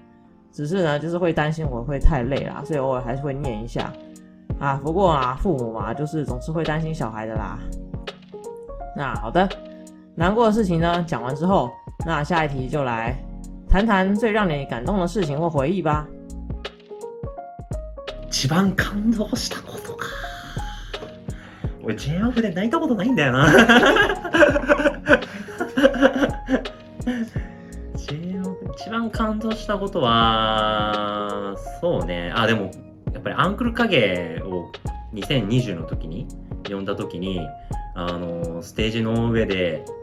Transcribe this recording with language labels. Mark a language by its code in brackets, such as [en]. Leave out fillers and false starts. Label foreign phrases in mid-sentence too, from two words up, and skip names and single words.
[zh] 只是呢，就是会担心我会太累啦，所以偶尔还是会念一下啊。不过啊，父母嘛，就是总是会担心小孩的啦。那好的，难过的事情呢讲完之后，那下一题就来谈谈最让你感动的事情或回忆吧。 [ja] 一番感動したことか。俺 JF で泣いたことないんだよな。一番感動したことは、そうね、でもやっぱりアンクル影を2020の時に呼んだ時に、ステージの上で